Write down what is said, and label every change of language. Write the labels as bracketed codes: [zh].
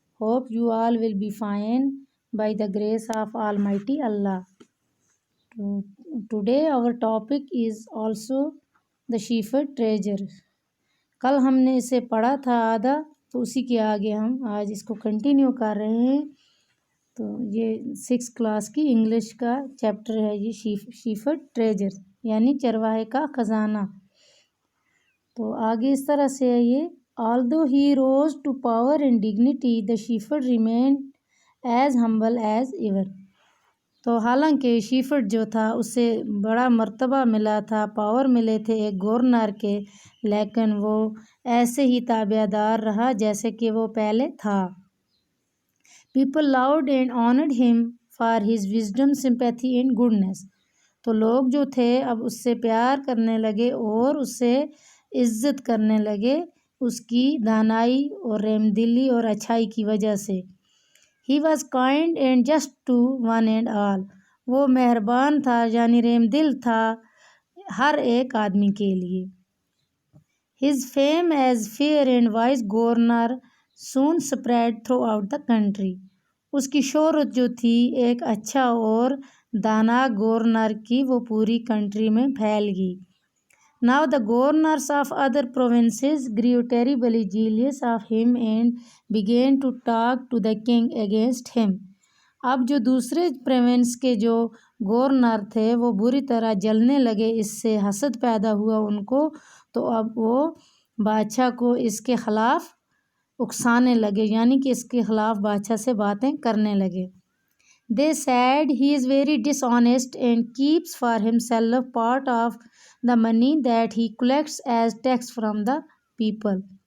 [en] Hope you all will be fine by the grace of Almighty Allah. Today our topic is also the shepherd treasure. [hi] कल हमने इसे पढ़ा था आधा, तो उसी के आगे हम आज इसको कंटिन्यू कर रहे हैं। तो ये 6th क्लास की इंग्लिश का चैप्टर है, ये shepherd treasure यानी चरवाहे का खजाना। तो आगे इस तरह से है ये, [en] although he rose to power and dignity, the shepherd remained as humble as ever. [hi] तो हालांकि shepherd जो था उसे बड़ा मर्तबा मिला था, पावर मिले थे एक गवर्नर के, लेकिन वो ऐसे ही ताबेदार रहा जैसे कि वो पहले था। [en] People loved and honored him for his wisdom, sympathy and goodness. [hi] तो लोग जो थे अब उससे प्यार करने लगे और उससे इज़्ज़त करने लगे उसकी दानाई और रहमदिली और अच्छाई की वजह से। [en] He was kind and just to one and all. [hi] वो मेहरबान था यानी रहमदिल था हर एक आदमी के लिए। [en] His fame as fair and wise governor soon spread throughout the country. [hi] उसकी शोहरत जो थी एक अच्छा और दाना गवर्नर की, वो पूरी कंट्री में फैल गई। [en] Now the governors of other provinces grew terribly jealous of him and began to talk to the king against him. [hi] अब जो दूसरे प्रोविंस के जो गवर्नर थे वो बुरी तरह जलने लगे, इससे हसद पैदा हुआ उनको, तो अब वो बादशाह को इसके ख़िलाफ़ उकसाने लगे, यानी कि इसके ख़िलाफ़ बादशाह से बातें करने लगे। [en] They said he is very dishonest and keeps for himself part of the money that he collects as tax from the people.